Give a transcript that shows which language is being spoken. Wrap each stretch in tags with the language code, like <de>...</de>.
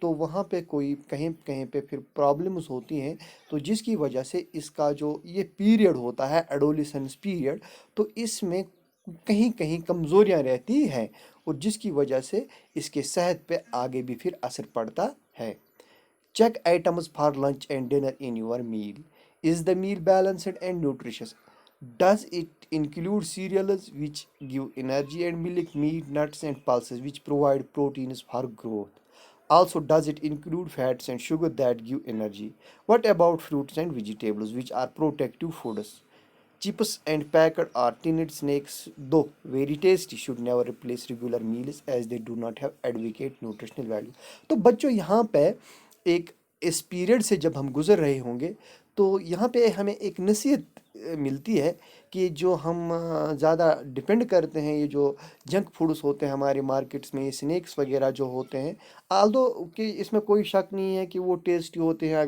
<ur>تو وہاں پہ کوئی کہیں کہیں پہ پھر پرابلمس ہوتی ہیں، تو جس کی وجہ سے اس کا جو یہ پیریڈ ہوتا ہے ایڈولیسنس پیریڈ، تو اس میں کہیں کہیں کمزوریاں رہتی ہیں، اور جس کی وجہ سے اس کے صحت پہ آگے بھی پھر اثر پڑتا ہے.</ur> <en>Check items for lunch and dinner in your meal. Is the meal balanced and nutritious? Does it include cereals which give energy and milk, meat, nuts, and pulses which provide proteins for growth? Also, does it include fats and sugar that give energy? What about fruits and vegetables which are protective foods? Chips and packed or tinned snacks, though very tasty, should never replace regular meals as they do not have adequate nutritional value.</en> <ur>تو بچوں یہاں پہ ایک اس period سے جب ہم گزر رہے ہوں گے تو یہاں پہ ہمیں ایک نصیحت ملتی ہے کہ جو ہم زیادہ ڈپینڈ کرتے ہیں، یہ جو جنک فوڈس ہوتے ہیں ہمارے مارکیٹس میں، یہ سنیکس وغیرہ جو ہوتے ہیں، آلدو کہ اس میں کوئی شک نہیں ہے کہ وہ ٹیسٹی ہوتے ہیں.</ur>